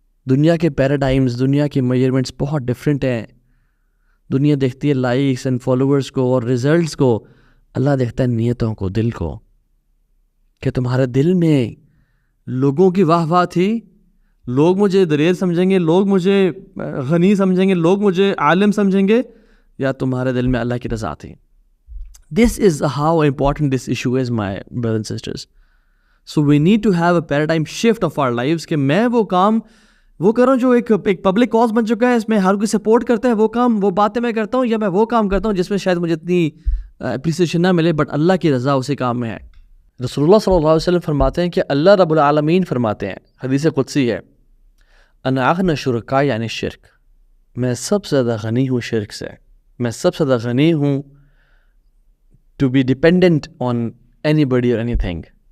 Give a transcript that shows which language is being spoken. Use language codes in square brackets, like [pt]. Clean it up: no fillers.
[ur] دنیا کے پیراڈائمز، دنیا کے میجرمنٹس بہت ڈفرینٹ ہیں. دنیا دیکھتی ہے لائکس اینڈ فالوورز کو اور ریزلٹس کو، اللہ دیکھتا ہے نیتوں کو، دل کو. کہ تمہارے دل میں لوگوں کی واہ واہ تھی، لوگ مجھے دلیر سمجھیں گے، لوگ مجھے غنی سمجھیں گے، لوگ مجھے عالم سمجھیں گے، یا تمہارے دل میں اللہ کی رضا تھی. [en] This is how important this issue is, my brothers and sisters. So we need to have a paradigm shift of our lives [ur] کہ میں وہ کام وہ کروں جو ایک پبلک کاز بن چکا ہے، اس میں ہر کوئی سپورٹ کرتا ہے، وہ کام وہ باتیں میں کرتا ہوں، یا میں وہ کام کرتا ہوں جس میں شاید مجھے اتنی اپریسیشن نہ ملے بٹ اللہ کی رضا اسی کام میں ہے. رسول اللہ صلی اللہ علیہ وسلم فرماتے ہیں کہ اللہ رب العالمین فرماتے ہیں، حدیث قدسی ہے، [ar] انا اغنى شرکا [ur] یعنی شرک، میں سب سے زیادہ غنی ہوں شرک سے، میں سب سے زیادہ غنی ہوں [en] To be dependent on anybody اور anything.